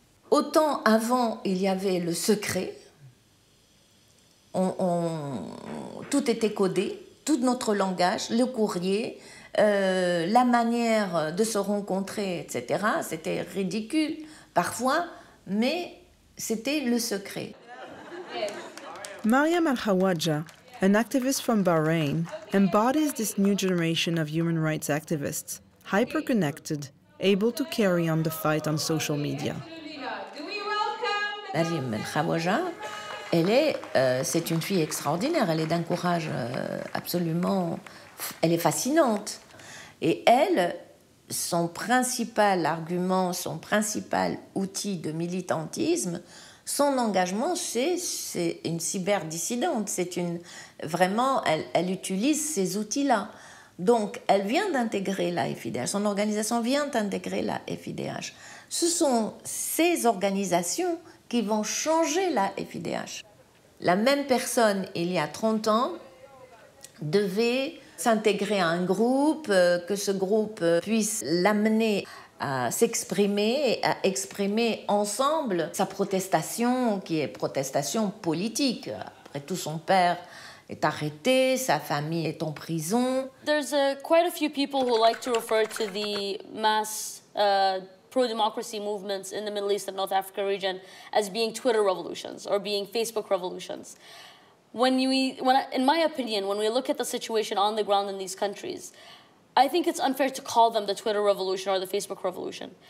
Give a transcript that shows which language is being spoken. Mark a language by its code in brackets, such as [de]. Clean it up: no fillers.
[fr] Autant avant, il y avait le secret, tout était codé, tout notre langage, le courrier, la manière de se rencontrer, etc. C'était ridicule parfois, mais c'était le secret. [en] Mariam Al-Hawaja, an activist from Bahrain, embodies this new generation of human rights activists, hyper-connected, able to carry on the fight on social media. [fr] Mariam Al-Hawaja, c'est une fille extraordinaire, elle est d'un courage absolument... Elle est fascinante. Et elle, son principal argument, son principal outil de militantisme, son engagement, c'est une cyberdissidente. Vraiment, elle utilise ces outils-là. Donc, elle vient d'intégrer la FIDH. Son organisation vient d'intégrer la FIDH. Ce sont ces organisations qui vont changer la FIDH. La même personne, il y a 30 ans, devait s'intégrer à un groupe, que ce groupe puisse l'amener à s'exprimer et à exprimer ensemble sa protestation, qui est protestation politique. Après tout, son père est arrêté, sa famille est en prison. [en] There's quite a few people who like to refer to the mass pro-democracy movements in the Middle East and North Africa region as being Twitter revolutions or being Facebook revolutions. In my opinion, when we look at the situation on the ground in these countries, I think it's unfair to call them the Twitter revolution or the Facebook revolution.